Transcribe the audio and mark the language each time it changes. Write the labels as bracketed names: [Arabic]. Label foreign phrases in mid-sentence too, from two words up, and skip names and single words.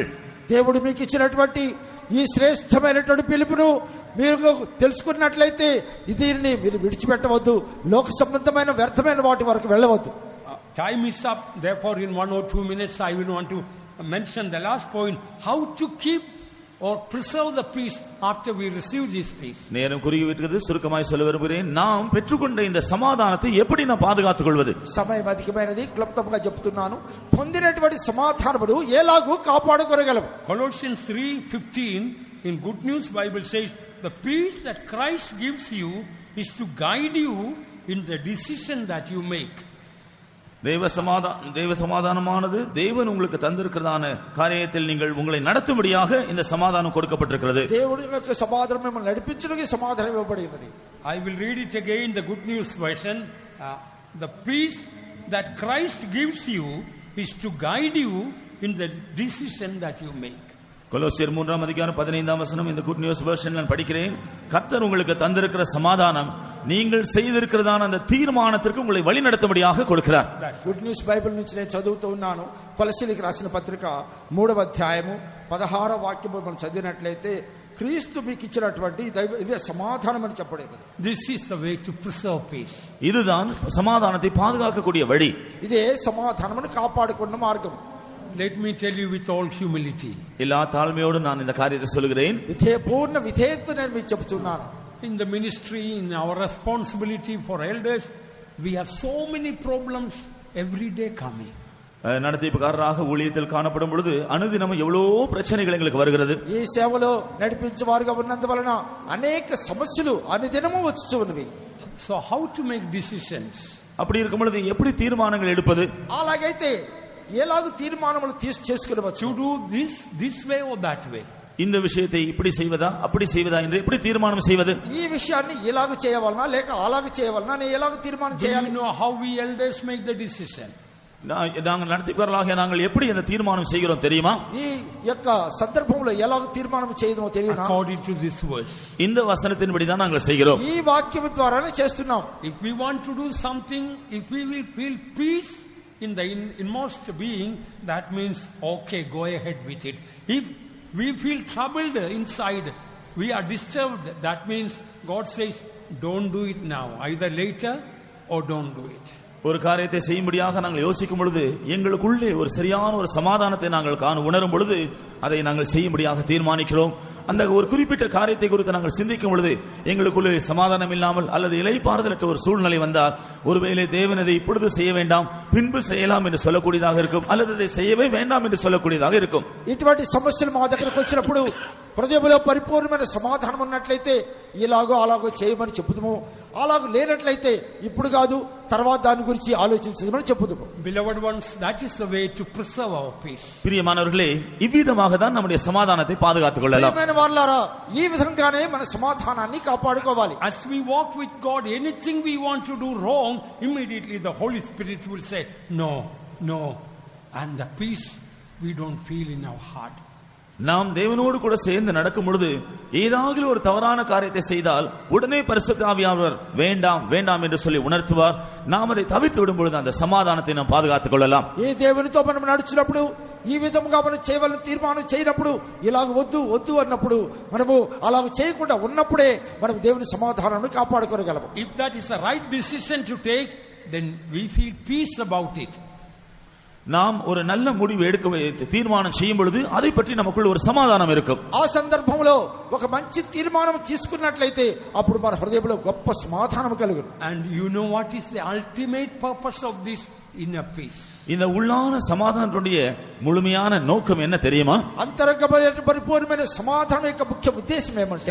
[Telugu] దేవుడు మీకు ఇచ్చినటువంటి ఈ శ్రేష్టమైనటువంటి పిలుపును మీరు తెలుసుకున్నట్లయితే దీనిని మీరు విడిచిపెట్టవద్దు. లోక సంబంధమైన వ్యర్థమైన వాటి వరకు వెళ్ళవద్దు. [English] Time is up. Therefore, in 1 or 2 minutes, I will want to mention the last point: how to keep or preserve the peace after we receive this peace. [Tamil] நேரம் குறுகி விட்டது. சுருக்கமாய் சொல்ல விரும்புகிறேன். நாம் பெற்றுக்கொண்ட இந்த சமாதானத்தை எப்படி நாம் பாதுகாத்துக் கொள்வது? [Telugu] సమయం అధికమైనది. క్లుప్తంగా చెప్తున్నాను. పొందినటువంటి సమాధానమును ఎలాగూ కాపాడుకోగలం. [English] Colossians 3:15 in Good News Bible says, the peace that Christ gives you is to guide you in the decision that you make. [Tamil] தேவ சமாதானமானது தேவன் உங்களுக்கு தந்திருக்கிறதான காரியத்தில் நீங்கள் உங்களை நடத்தும்படியாக இந்த சமாதானம் கொடுக்கப்பட்டிருக்கிறது. [Telugu] దేవునికి సమాధానం మిమ్మల్ని నడిపించడానికి సమాధానం ఇవ్వబడినది. [English] I will read it again, the Good News version. The peace that Christ gives you is to guide you in the decision that you make. [Tamil] கொலோசியர் 3:15 இந்த [English] Good News version [Tamil] நான் படிக்கிறேன். கர்த்தர் உங்களுக்கு தந்திருக்கிற சமாதானம் நீங்கள் செய்திருக்கிறதான அந்த தீர்மானத்திற்கு உங்களை வழி நடத்தும்படியாக கொடுக்கிறார். [Telugu] గుడ్ న్యూస్ బైబిల్ నుంచి నేను చదువుతూ ఉన్నాను. కొలస్సీలకు రాసిన పత్రిక 3వ అధ్యాయము 16వ వాక్యము మనం చదివినట్లయితే క్రీస్తు మీకు ఇచ్చినటువంటి ఇదే సమాధానం అని చెప్పబడింది. [English] This is the way to preserve peace. [Tamil] இதுதான் சமாதானத்தை பாதுகாக்கக்கூடிய வழி. [Telugu] ఇదే సమాధానమును కాపాడుకున్న మార్గం. [English] Let me tell you with all humility. [Tamil] எல்லா தாழ்மையோடு நான் இந்த காரியத்தை சொல்கிறேன். [Telugu] పూర్ణ విధేయతతో నేను మీకు చెప్తున్నాను. [English] In the ministry, in our responsibility for elders, we have so many problems every day coming. [Tamil] நடத்திப்புகாரராக ஊழியத்தில் காணப்படும் பொழுது அனுதினம் எவ்வளவோ பிரச்சனைகள் எங்களுக்கு வருகிறது. [Telugu] ఈ సేవలో నడిపించేవారుగా ఉన్నందువలన అనేక సమస్యలు అనుదినము వచ్చుచున్నవి. [English] So how to make decisions? [Tamil] அப்படி இருக்கும் பொழுது எப்படி தீர்மானங்கள் எடுப்பது? [Telugu] అలాగైతే ఎలాగూ తీర్మానములు చేసుకునవచ్చు. [English] To do this way or that way. [Tamil] இந்த விஷயத்தை இப்படி செய்வதா அப்படி செய்வதா என்று எப்படி தீர்மானம் செய்வது? [Telugu] ఈ విషయాన్ని ఎలాగూ చేయవాలనా లేక అలాగూ చేయవాలనా నేను ఎలాగూ తీర్మానం చేయాలి? [English] Do you know how we elders make the decision? [Tamil] நாங்கள் நடத்திப்பார்களாக நாங்கள் எப்படி அந்த தீர்மானம் செய்கிறோம் தெரியுமா? [Telugu] ఈ యొక్క సందర్భంలో ఎలాగూ తీర్మానం చేయడమో తెలియనా? [English] According to this verse. [Tamil] இந்த వచనத்தின்படி தான் நாங்கள் செய்கிறோம். [Telugu] ఈ వాక్యం ద్వారానే చేస్తున్నాం. [English] If we want to do something, if we will feel peace in the inmost being, that means okay, go ahead with it. If we feel troubled inside, we are disturbed, that means God says don't do it now, either later or don't do it. [Tamil] ஒரு காரியத்தை செய்யும்படியாக நாங்கள் யோசிக்கும் பொழுது எங்களுக்குள்ளே ஒரு சரியான ஒரு சமாதானத்தை நாங்கள் உணரும் பொழுது அதை நாங்கள் செய்யும்படியாக தீர்மானிக்கிறோம். அந்த ஒரு குறிப்பிட்ட காரியத்தை குறித்து நாங்கள் சிந்திக்கும் பொழுது எங்களுக்குள்ளே சமாதானம் இல்லாமல் அல்லது இளைப்பாறுதலற்ற ஒரு சூழ்நிலை வந்தால் ஒருவேளை தேவன் அதை இப்பொழுது செய்ய வேண்டாம் பின்பு செய்யலாம் என்று சொல்லக்கூடியதாக இருக்கும், அல்லது அதை செய்யவே வேண்டாம் என்று சொல்லக்கூடியதாக இருக்கும். [Telugu] ఇటువంటి సమస్యలు మా దగ్గరకు వచ్చినప్పుడు హృదయంలో పరిపూర్ణమైన సమాధానం ఉన్నట్లయితే ఇలాగో అలాగో చేయమని చెప్పుదుము. అలాగ లేనట్లయితే ఇప్పుడు కాదు తర్వాత దాని గురించి ఆలోచించమని చెప్పుదుము. [English] Beloved ones, that is the way to preserve our peace. [Tamil] பிரியமானவர்களே, இவ்விதமாக தான் நம்முடைய சமாதானத்தை பாதுகாத்துக் கொள்ளலாம். [Telugu] ప్రియమైన వారలారా, ఈ విధంగానే మన సమాధానాన్ని కాపాడుకోవాలి. [English] As we walk with God, anything we want to do wrong, immediately the Holy Spirit will say no, and the peace we don't feel in our heart. [Tamil] நாம் தேவனோடு கூட சேர்ந்து நடக்கும் பொழுது ஏதாவது ஒரு தவறான காரியத்தை செய்தால் உடனே பரிசுத்த ஆவியானவர் வேண்டாம் வேண்டாம் என்று சொல்லி உணர்த்துவார். நாம் அதை தவிர்த்து விடும் பொழுது அந்த சமாதானத்தை நாம் பாதுகாத்துக் கொள்ளலாம். [Telugu] ఏ దేవునితో మనం నడుచున్నప్పుడు ఈ విధంగా మనం చేయవలసిన తీర్మానం చేయనప్పుడు ఇలాగ వద్దు వద్దు అన్నప్పుడు మనము అలాగ చేయకుండా ఉన్నప్పుడే మనం దేవుని సమాధానాన్ని కాపాడుకోగలము. [English] If that is a right decision to take, then we feel peace about it. [Tamil] நாம் ஒரு நல்ல முடிவு எடுக்க தீர்மானம் செய்யும் பொழுது அதை பற்றி நமக்குள்ள ஒரு சமாதானம் இருக்கும். [Telugu] ఆ సందర్భంలో ఒక మంచి తీర్మానం తీసుకున్నట్లయితే అప్పుడు మన హృదయంలో గొప్ప సమాధానం కలుగును. [English] And you know what is the ultimate purpose of this inner peace? [Tamil] இந்த உள்ளான சமாதானத்துடைய முழுமையான நோக்கம் என்ன தெரியுமா? [Telugu] అంతరంగమైన పరిపూర్ణమైన సమాధానం యొక్క ముఖ్య ఉద్దేశం ఏమంటే